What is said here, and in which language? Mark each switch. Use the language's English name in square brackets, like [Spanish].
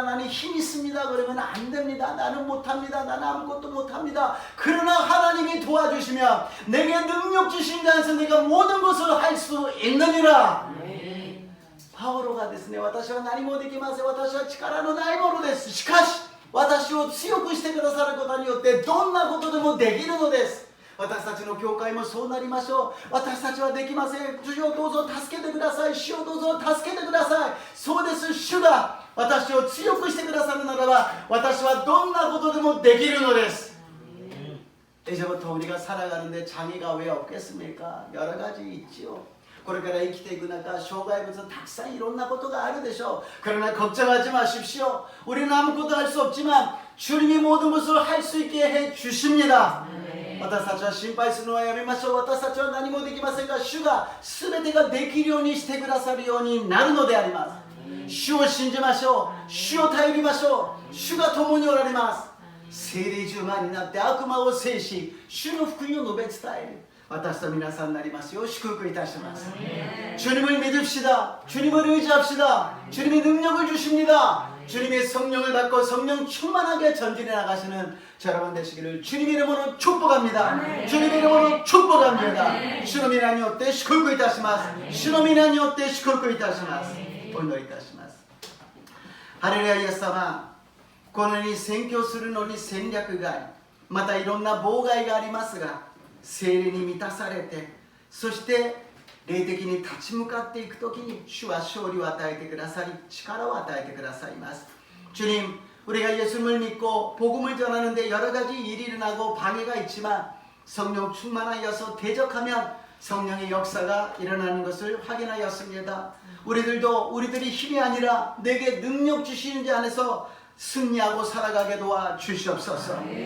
[Korean] 나는 힘이 있습니다. 그러면 안 됩니다. 나는 못합니다. 나는 아무것도 못합니다. 그러나 하나님이 도와주시면 내게 능력 주신 자 안에서 내가 모든 것을 할 수 있느니라. [Japanese] パウロがですね、私は何もできません。私は力のないものです。しかし私を強くしてくださることによってどんなことでもできるのです。私たちの教会もそうなりましょう。私たちはできません。主よどうぞ助けてください。主よどうぞ助けてください。そうです。主が私を強くしてくださるならば私はどんなことでもできるのです. [Korean] 이제부터 우리가 살아가는데 장애가 왜 없겠습니까? 여러 가지 있지요. [Japanese] これから生きていく中、障害物たくさんいろんなことがあるでしょう. [Korean] 그러나 걱정하지 마십시오. 우리는 아무것도 할 수 없지만 주님이 모든 것을 할 수 있게 해 주십니다. [Japanese] 私たちは心配するのはやめましょう。私たちは何もできませんが、主が全てができるようにしてくださるようになるのであります。主を信じましょう。主を頼りましょう。主が共におられます。聖霊充満になって悪魔を制し、主の福音を述べ伝える。私と皆さんになりますよう祝福いたします. [Korean] 주님을 믿읍시다. 주님을 의지합시다. 주님이 능력을 주십니다. 주님의 성령을 받고 성령 충만하게 전진해 나가시는 저 여러분 되시기를 주님의 이름으로 축복합니다. 주님의 이름으로 축복합니다. [Japanese] 주의皆によって祝福いたします.주의皆によって祝福いたします.お祈りいたします. 할렐루야. イエス様、このように宣教するのに戦略があり、またいろんな妨害がありますが、聖霊に満たされて、そして霊的に立ち向かっていくときに主は勝利を与えてくださり力を与えてくださいます. [Korean] 주님, 우리가 예수님을 믿고 복음을 전하는데 여러 가지 일이 일어나고 방해가 있지만 성령 충만하여서 대적하면 성령의 역사가 일어나는 것을 확인하였습니다. 우리들이 힘이 아니라 내게 능력 주시는 자 안에서 승리하고 살아가게 도와 주시옵소서.